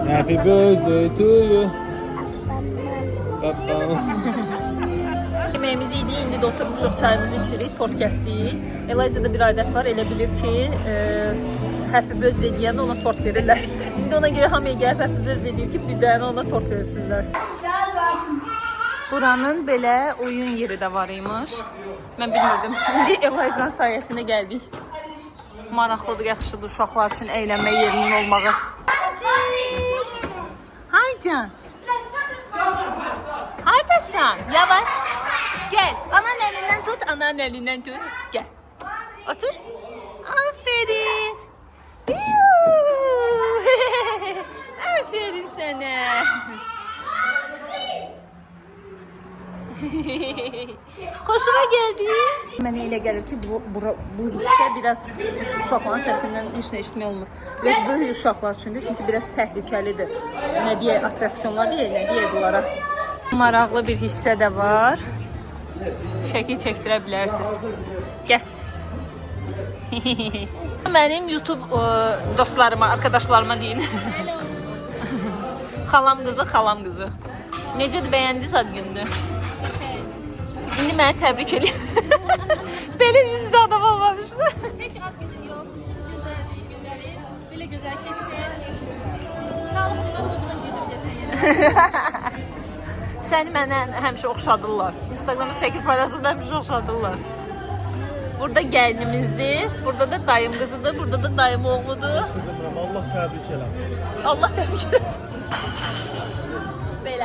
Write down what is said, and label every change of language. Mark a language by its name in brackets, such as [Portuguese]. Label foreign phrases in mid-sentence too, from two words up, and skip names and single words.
[English] Happy birthday to you. [Azerbaijani] Baba. Yemeğimiz yedi, indi də oturmuşuq, çayımızı içirik, tort kəsdik. Eliza'da bir adət var, elə bilir ki, [English] happy birthday [Azerbaijani] deyəndə ona tort verirlər. İndi ona görə hamıya gəlib [English] happy birthday [Azerbaijani] deyir ki, bir dənə ona tort versinlər. Buranın belə oyun yeri də var imiş. Mən bilmirdim. İndi Eliza'nın sayəsində gəldik. Maraqlıdır, yaxşıdır uşaqlar üçün əylənmə yerinin olmağı. Haycan. Haradasan? Yavaş. [Turkish] Gel. Ananın elinden tut. Ananın elinden tut. Gel. Otur. Aferin. Aferin sana. Hoşuma geldi. [Azerbaijani] Mənə elə gəlir ki, bu hissə biraz uşaqların səsindən heç nə eşitmək olmur. Biraz böyük uşaqlar üçündür, çünki biraz təhlükəlidir. Nə deyək, atraksiyonlar deyək, nə deyək bunlara. Maraqlı bir hissə də var. Şəkil çəkdirə bilərsiniz. Gəl. Mənim YouTube dostlarıma, arkadaşlarıma deyin. Xalam qızı. Necədir, bəyəndiniz ad gününü? İndi mənə təbrik edin. Belə yüzdə adam olmamışdı. [Turkish] Tek ad günü yok. Bütün güzel günleri böyle güzel kessin. Sağlıklı ve mutlu günler. [Azerbaijani] Səni mənə həmişə oxşadırlar. Instagramda şəkil paylaşanda həmişə oxşadırlar. Burada gəlinimizdir, burada da dayım qızıdır, burada da dayım oğludur. Allah təbrik eləsin. Allah təbrik etsin. Belə.